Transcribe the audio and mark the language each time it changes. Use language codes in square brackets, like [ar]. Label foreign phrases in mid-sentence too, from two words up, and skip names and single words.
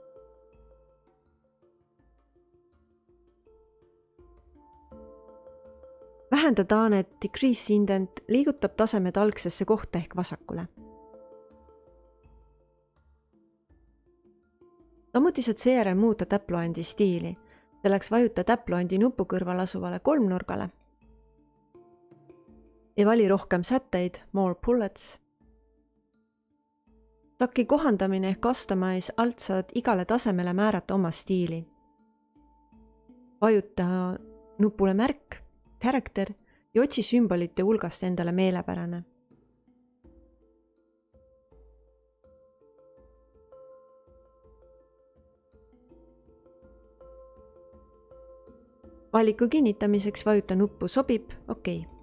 [et] Vähenda taanet [en] Decrease Indent [et] liigutab tasemed algsesse kohta ehk vasakule. Samuti saad seejärel muuta täpploendi stiili. Selleks vajuta täpploendi nupu kõrval asuvale kolmnurgale ja vali rohkem sätteid, [en] more bullets. [et] Taki kohandamine ehk customize alt saad igale tasemele määrata oma stiili. Vajuta nupule märk, character ja otsi sümbolite hulgast endale meelepärane. Valiku kinnitamiseks vajuta nuppu sobib, OK.